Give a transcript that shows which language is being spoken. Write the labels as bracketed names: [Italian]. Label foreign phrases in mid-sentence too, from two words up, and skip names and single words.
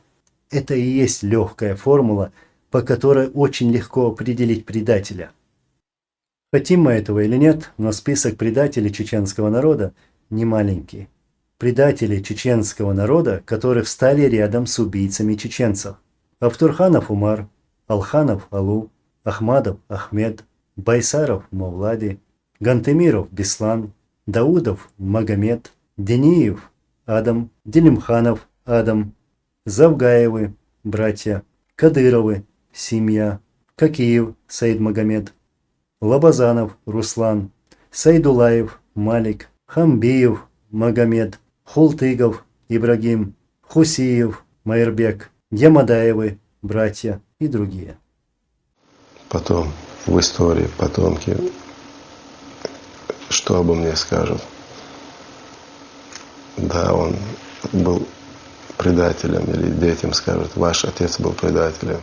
[Russian] Это и есть легкая формула, по которой очень легко определить предателя. Хотим мы этого или нет, но список предателей чеченского народа не маленький. Предатели чеченского народа, которые встали рядом с убийцами чеченцев. Автурханов Умар, Алханов Алу, Ахмадов Ахмед, Байсаров Мавлади, Гантемиров Беслан, Даудов Магомед, Дениев Адам, Делимханов Адам, Завгаевы братья, Кадыровы семья, Кокиев Саид Магомед, Лабазанов Руслан, Сайдулаев Малик, Хамбиев Магомед, Хултыгов Ибрагим, Хусиев Майербек, Ямадаевы братья и другие. Потом в истории потомки что обо мне скажут? да, он был предателем, или детям скажут, ваш отец был предателем.